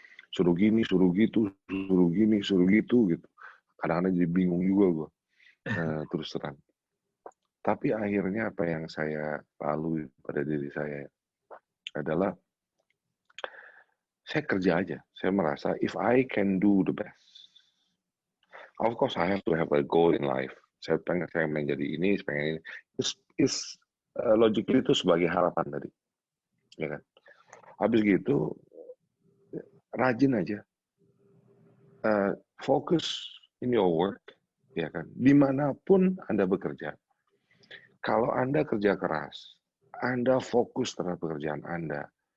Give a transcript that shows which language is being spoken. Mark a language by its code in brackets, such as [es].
[id] Suruh gini, suruh gitu, suruh gini, suruh gitu gitu. Kadang-kadang jadi bingung juga gue, terus terang. Tapi akhirnya apa yang saya lalui pada diri saya adalah saya kerja aja. Saya merasa [en] if I can do the best, of course I have to have a goal in life. [id] Saya pengen menjadi ini, pengen ini. Logically itu sebagai harapan tadi, ya kan. Habis gitu rajin aja, fokus [en] in your work, [id] ya kan. Dimanapun Anda bekerja, kalau Anda kerja keras, Anda fokus terhadap pekerjaan Anda.